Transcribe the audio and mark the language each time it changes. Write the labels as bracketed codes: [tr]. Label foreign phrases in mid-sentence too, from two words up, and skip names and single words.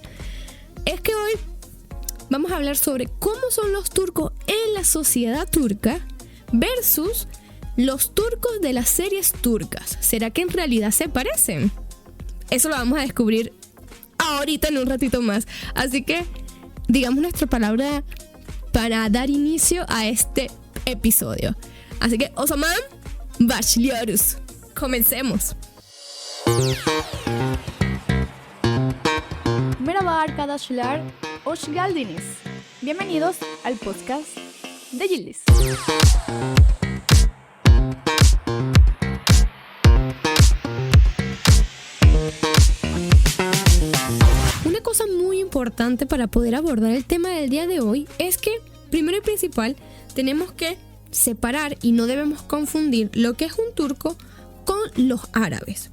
[es] Es que hoy vamos a hablar sobre cómo son los turcos en la sociedad turca versus los turcos de las series turcas. ¿Será que en realidad se parecen? Eso lo vamos a descubrir ahorita en un ratito más. Así que digamos nuestra palabra para dar inicio a este episodio. Así que [tr] o zaman başlıyoruz. [es] Comencemos. [tr] Merhaba arkadaşlar, hoş geldiniz. [es] Bienvenidos al podcast de Yıldız. Una cosa muy importante para poder abordar el tema del día de hoy es que, primero y principal, tenemos que separar y no debemos confundir lo que es un turco con los árabes.